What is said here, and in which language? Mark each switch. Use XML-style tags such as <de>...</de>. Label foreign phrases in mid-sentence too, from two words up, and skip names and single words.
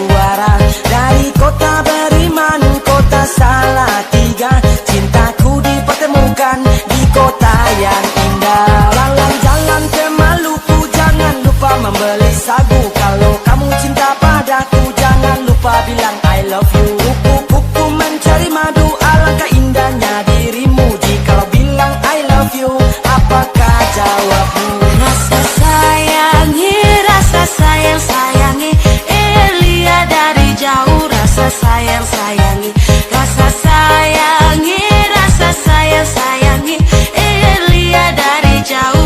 <id>Utara, dari kota Beriman, kota Salatiga. Cintaku dipertemukan di kota yang indah. Jalan-jalan ke Maluku, jangan lupa membeli sagu. Kalau kamu cinta padaku, jangan lupa bilang</id> <en>I love you.</en> <id>Kupu-kupu mencari madu, alangkah indahnya dirimu. Jikalau bilang</id> <en>I love you,</en> <id>apakah jawabmu? Rasa sayangi, rasa sayang sayangi, lihat dari jauh. Rasa sayang sayangi, rasa sayangi, rasa sayang sayangi, lihat dari jauh.</id>